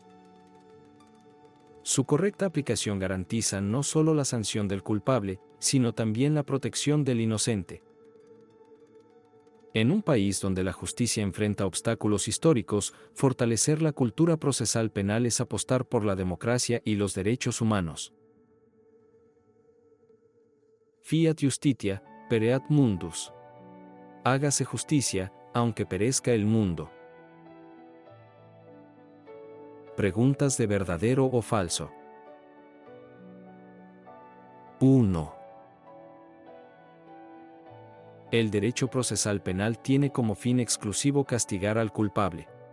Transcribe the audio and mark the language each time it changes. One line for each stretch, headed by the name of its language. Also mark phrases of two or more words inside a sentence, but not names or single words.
Spanish: Su correcta aplicación garantiza no solo la sanción del culpable, sino también la protección del inocente. En un país donde la justicia enfrenta obstáculos históricos, fortalecer la cultura procesal penal es apostar por la democracia y los derechos humanos.
Latin: Fiat Justitia, pereat mundus.
Spanish: Hágase justicia, aunque perezca el mundo. Preguntas de verdadero o falso. 1. El derecho procesal penal tiene como fin exclusivo castigar al culpable.